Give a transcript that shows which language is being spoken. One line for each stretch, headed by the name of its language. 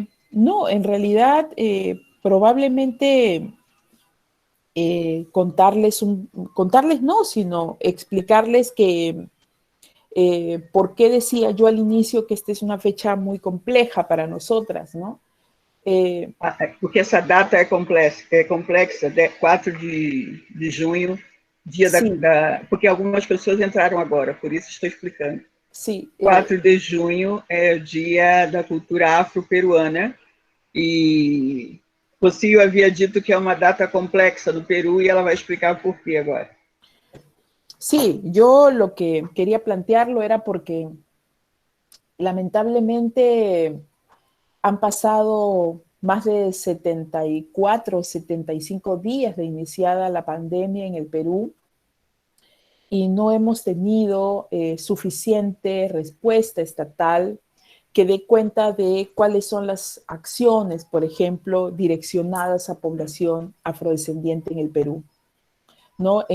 Spanish: No, en realidad probablemente contarles no, sino explicarles que por qué decía yo al inicio que esta es una fecha muy compleja para nosotras, ¿no?
Portuguese: Porque essa data é complexa 4 de junho, dia porque algumas pessoas entraram agora, por isso estou explicando. Sim. 4 de junho é o dia da cultura afro-peruana, e Rocio havia dito que é uma data complexa no Peru, e ela vai explicar por quê agora.
Spanish: Sí, yo lo que quería plantearlo era porque lamentablemente han pasado más de 74 o 75 días de iniciada la pandemia en el Perú y no hemos tenido suficiente respuesta estatal que dé cuenta de cuáles son las acciones, por ejemplo, direccionadas a población afrodescendiente en el Perú, ¿no?